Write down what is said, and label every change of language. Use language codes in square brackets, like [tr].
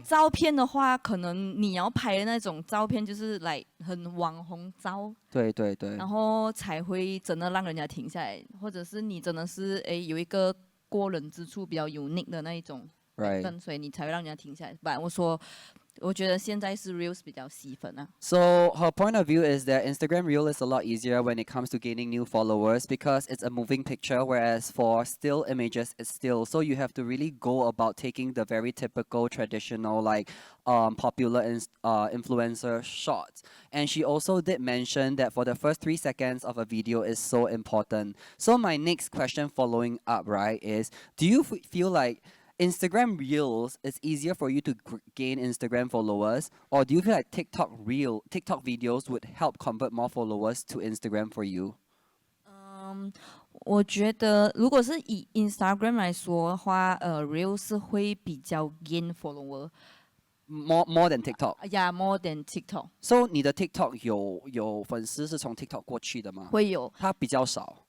[zh] 照片的话，可能你要拍的那种照片就是来很网红照，对对对。然后才会真的让人家停下来，或者是你真的是有一个过人之处比较 unique 的那一种 [en] Right. [zh] 所以你才会让人家停下来。不然我觉得现在是 reels 比较吸粉啊。 [en] So her point of view is that Instagram Reel is a lot easier when it comes to gaining new followers because it's a moving picture, whereas for still images, it's still. So you have to really go about taking the very typical, traditional, like popular influencer shots. And she also did mention that for the first 3 seconds of a video is so important. So my next question following up, right, is do you feel like Instagram Reels is easier for you to gain Instagram followers, or do you feel like TikTok videos would help convert more followers to Instagram for you? [zh] 我觉得如果是以 Instagram 来说的话，reels 是会比较 [en] gain follower。 More than TikTok. Yeah, more than TikTok. [zh] So 你的 TikTok 有粉丝是从 TikTok 过去的吗？会有，它比较少。